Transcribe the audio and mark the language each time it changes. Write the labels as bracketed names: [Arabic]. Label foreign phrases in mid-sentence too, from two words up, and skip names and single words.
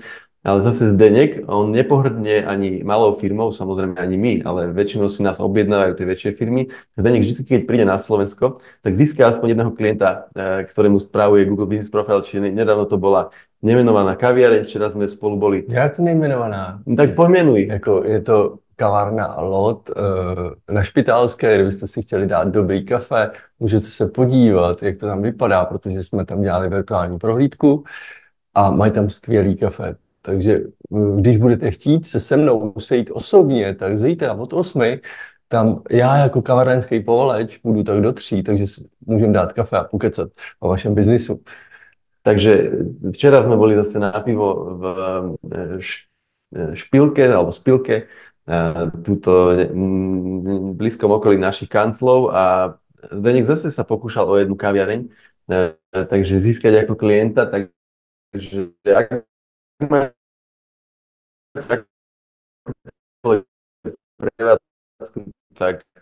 [Slovak] Ale zase Zdeněk, on nepohrdne ani malou firmou, samozrejme ani my, ale väčšinou si nás objednávajú tie väčšie firmy. Zdeněk vždy, keď príde na Slovensko, tak získa aspoň jedného klienta, ktorému spravuje Google Business Profile, čiže nedávno to bola nemenovaná kaviareň, včera sme spolu boli. [Czech] Jak nejmenovaná? Tak pojmenuj. Jako je to kavárna Lot na Špitálské, kdybyste si chtěli dát dobrý kafe, můžete se podívat, jak to tam vypadá, protože jsme tam dělali virtuální prohlídku a mají tam skvělý kafe. Takže když budete chtít se mnou sejít osobně, tak zítra od 8 tam já jako kavárenský povaleč budu tak do 3, takže můžeme dát kafe a pokecat o vašem biznisu. [Slovak] Takže včera sme boli zase na pivo v Špilke, alebo Spilke, tuto blízkom okolí našich kanclov a Zdeněk zase sa pokúšal o jednu kaviareň, takže získať ako klienta, takže ak má tak